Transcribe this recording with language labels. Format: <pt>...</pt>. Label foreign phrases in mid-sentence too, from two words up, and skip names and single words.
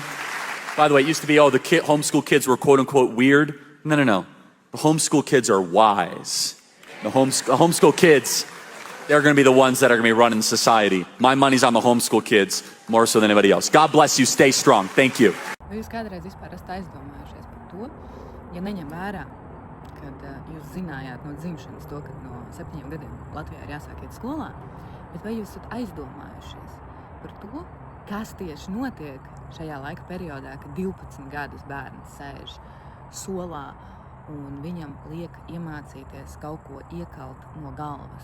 <en>By the way, it used to be, the homeschool kids were quote unquote weird. No. The homeschool kids are wise. The homeschool kids, they're going to be the ones that are going to be running society. My money's on the homeschool kids more so than anybody else. God bless you. Stay strong. Thank you.</en> <lv>Vai jūs kādreiz vispār esat aizdomājušies par to, ja neņem vērā, kad jūs zinājāt no dzimšanas to, ka no 7 gadiem Latvijā ir jāsāk iet skolā, bet vai jūs esat aizdomājušies par to, kas tieši notiek šajā laika periodā, kad 12 gadus bērns sēž solā un viņam liek iemācīties kaut ko iekalt no galvas.</lv>